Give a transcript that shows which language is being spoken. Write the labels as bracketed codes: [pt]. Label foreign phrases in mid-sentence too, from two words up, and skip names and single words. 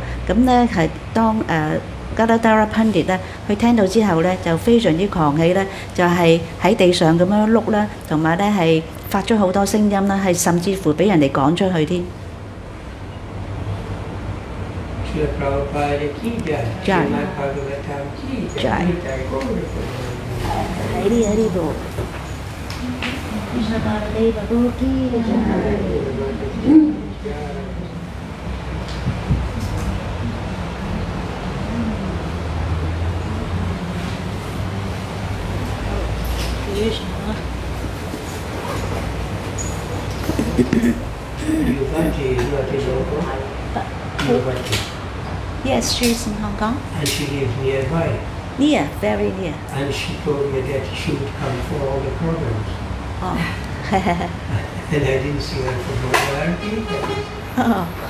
[yue] 咁咧係當加拉達拉噴列咧，佢聽到之後咧就非常之狂喜咧，就係、喺地上咁樣碌啦，同埋咧係發出好多聲音啦，係甚至乎俾人哋趕出去添。喺呢度。 [hi] Krishna Baladeva Guru ki jai. [en] Yuvati is not in Hong Kong. Yuvati. Yes, she's in Hong Kong. And she lives nearby. Near, very near. And she told me that she would come for all the programs. Oh. And I didn't see her for popularity. Oh.